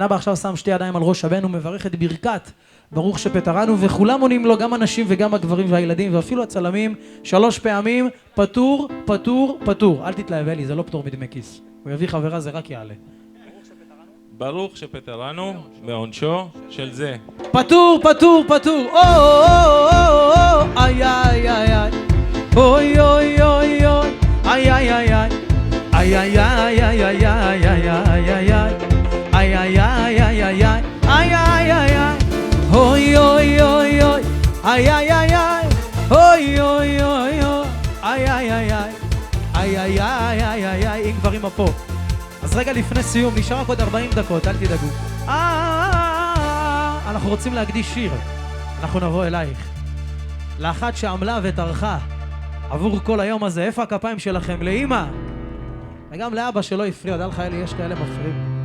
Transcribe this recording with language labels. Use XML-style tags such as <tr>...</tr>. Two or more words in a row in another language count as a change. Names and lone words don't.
<he>אבא עכשיו שם שתי ידיים על ראש הבן ומברך את ברכת ברוך שפטרנו, וכולם עונים לו, גם הנשים וגם הגברים והילדים ואפילו הצלמים, 3 פעמים, פטור, פטור, פטור. אל תתלהב אלי, זה לא פטור מדמי כיס, הוא יביא חברה, זה רק יעלה. ברוך שפטרנו מעונשו של זה. פטור, פטור, פטור. איי איי איי איי. אוי אוי אוי אוי. איי איי איי איי. איי איי איי איי איי איי איי איי איי. איי איי איי איי איי איי. איי איי איי איי. אוי אוי אוי אוי. איי איי איי איי. אוי אוי אוי אוי. איי איי איי איי. איי איי איי איי איי איי. אם גברים פה. אז רגע לפני סיום, נשאר רק עוד 40 דקות, אל תדאגו. אנחנו רוצים להקדיש שיר, אנחנו נבוא אלייך. לאחת שעמלה וטרחה עבור כל היום הזה. איפה הכפיים שלכם? לאמא וגם לאבא שלא הפריע, דע לך אלי, יש כאלה מפריעים.</he>